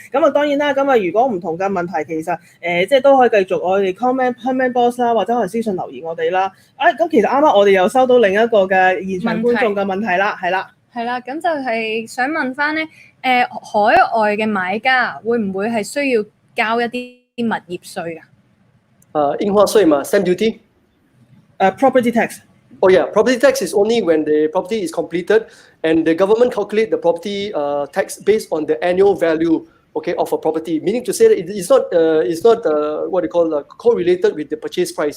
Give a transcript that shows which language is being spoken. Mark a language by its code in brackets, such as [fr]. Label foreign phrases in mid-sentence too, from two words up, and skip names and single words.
[yue] 咁啊當然啦，咁啊如果唔同嘅問題其實即係都可以繼續我哋 [en] comment box [yue] 啦，或者可能私信留言我哋啦。咁其實啱啱我哋又收到另一個嘅現場觀眾嘅問題啦，係啦。係啦，咁就係想問翻咧，海外嘅買家會唔會係需要交一啲物業稅啊？印花稅嘛 ， [en] stamp duty。 Property tax. Oh yeah, property tax is only when the property is completed and the government calculate the property tax based on the annual value, okay, of a property. Meaning to say that it's not what they call correlated with the purchase price.